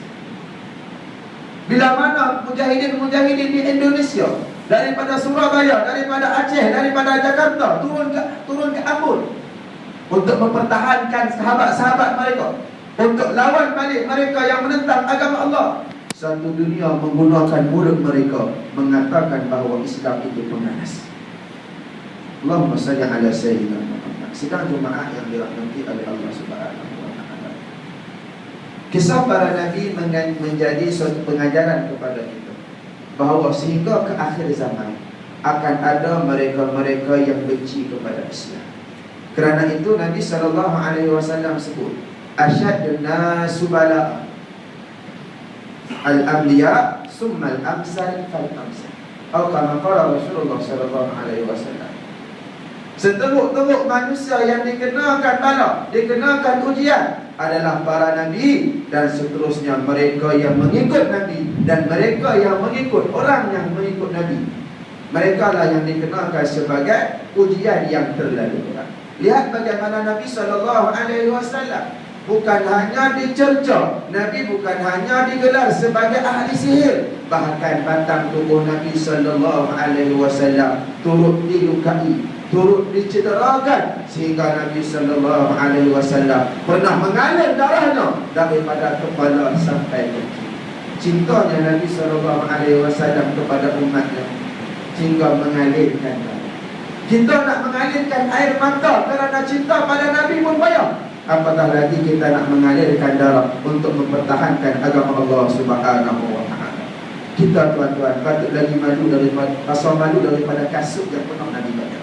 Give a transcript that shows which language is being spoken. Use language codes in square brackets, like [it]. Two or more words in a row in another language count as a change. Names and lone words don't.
[ms] Bila mana mujahidin-mujahidin di Indonesia, daripada Surabaya, daripada Aceh, daripada Jakarta turun ke Ambon untuk mempertahankan sahabat-sahabat mereka, untuk lawan balik mereka yang menentang agama Allah, satu dunia menggunakan mulut mereka mengatakan bahawa Islam itu pengganas. [ar] اللهم صل على سيدنا محمد. [ms] Sedang jemaah yang dirahmati oleh Allah [ar] سبحانه وتعالى, [ms] kisah para nabi menjadi suatu pengajaran kepada kita bahawa sehingga ke akhir zaman akan ada mereka-mereka yang benci kepada Islam. Kerana itu Nabi SAW sebut, [ar] أشد الناس بلاء الأنبياء ثم الأمثل فالأمثل. Atau كما قال رسول الله صلى الله عليه وسلم. [ms] Seteruk-teruk manusia yang dikenakan bala, dikenakan ujian adalah para nabi dan seterusnya mereka yang mengikut nabi dan mereka yang mengikut orang yang mengikut nabi. Mereka lah yang dikenakan sebagai ujian yang terlalu berat. Lihat bagaimana Nabi [ar] صلى الله عليه وسلم [ms] bukan hanya dicerca, Nabi bukan hanya digelar sebagai ahli sihir, bahkan batang tubuh Nabi [ar] صلى الله عليه وسلم [ms] turut dilukai, turut dicederakan, sehingga Nabi [ar] صلى الله عليه وسلم [ms] pernah mengalir darahnya daripada kepala sampai kaki. Cintanya Nabi [ar] صلى الله عليه وسلم [ms] kepada umatnya sehingga mengalirkan darah. Kita nak mengalirkan air mata kerana cinta pada Nabi pun payah, apatah lagi kita nak mengalirkan darah untuk mempertahankan agama Allah [ar] سبحانه وتعالى. [ms] Kita tuan-tuan patut lagi malu daripada rasa malu daripada kasut yang pernah Nabi pakai.